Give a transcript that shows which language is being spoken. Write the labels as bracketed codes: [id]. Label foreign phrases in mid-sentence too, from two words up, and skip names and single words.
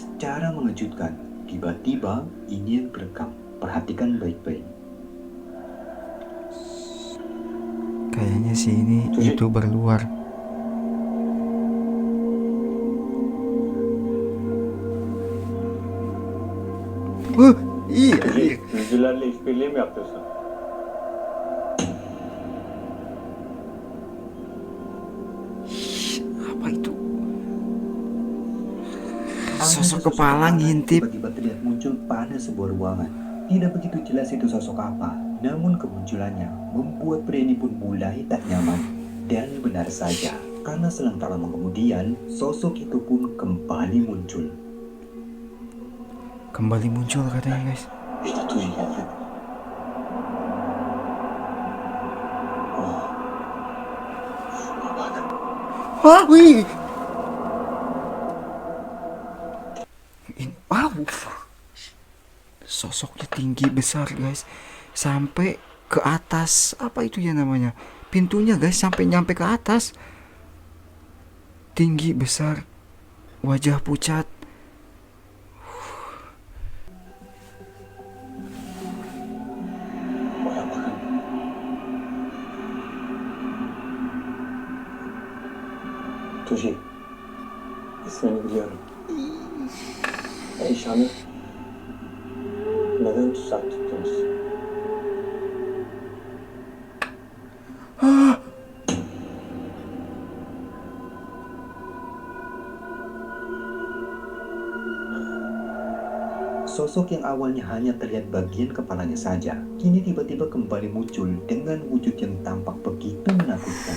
[id] Tetapi secara mengejutkan, Tiba-tiba ini yang terekam. Perhatikan baik-baik. Kayaknya sih ini YouTuber luar. Iya. [tr] Yüzülerle işbirliği mi yapıyorsun? [id] Apa itu? Sosok kepala ngintip. Tiba-tiba terlihat muncul pada sebuah ruangan. Tidak begitu jelas itu sosok apa, namun kemunculannya membuat pria ini pun mulai tak nyaman. Dan benar saja, karena selang tak lama kemudian, sosok itu pun kembali muncul. Kembali muncul katanya guys. [tr] İşte Tuji geldi. Oh. Şuna bak. Wah, wih. Wow. [id] Sosoknya tinggi besar guys. Sampai ke atas. Apa itu ya namanya? Pintunya guys sampai nyampe ke atas. Tinggi besar. Wajah pucat. [tr] Baya bakın. Tuji. İsmini biliyorum. Eyşan'ı neden tutsak tuttunuz? [id] Sosok yang awalnya hanya terlihat bagian kepalanya saja, kini tiba-tiba kembali muncul dengan wujud yang tampak begitu menakutkan.